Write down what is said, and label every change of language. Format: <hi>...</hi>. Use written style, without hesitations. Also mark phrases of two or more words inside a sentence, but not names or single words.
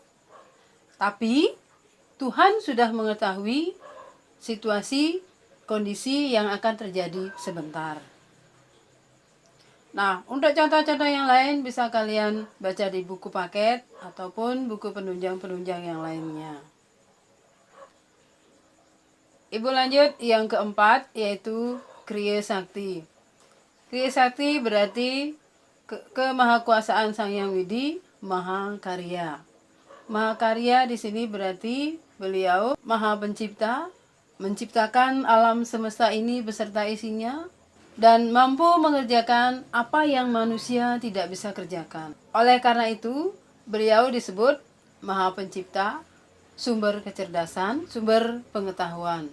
<id>Tapi Tuhan sudah mengetahui situasi, kondisi yang akan terjadi sebentar. Nah, untuk contoh-contoh yang lain bisa kalian baca di buku paket ataupun buku penunjang-penunjang yang lainnya. Ibu lanjut yang keempat, yaitu Kriya Sakti. Kriya Sakti berarti kemahakuasaan Sang Hyang Widi Maha Karya. Maha Karya di sini berarti beliau Maha Pencipta, menciptakan alam semesta ini beserta isinya, dan mampu mengerjakan apa yang manusia tidak bisa kerjakan. Oleh karena itu, beliau disebut Maha Pencipta, sumber kecerdasan, sumber pengetahuan.</id>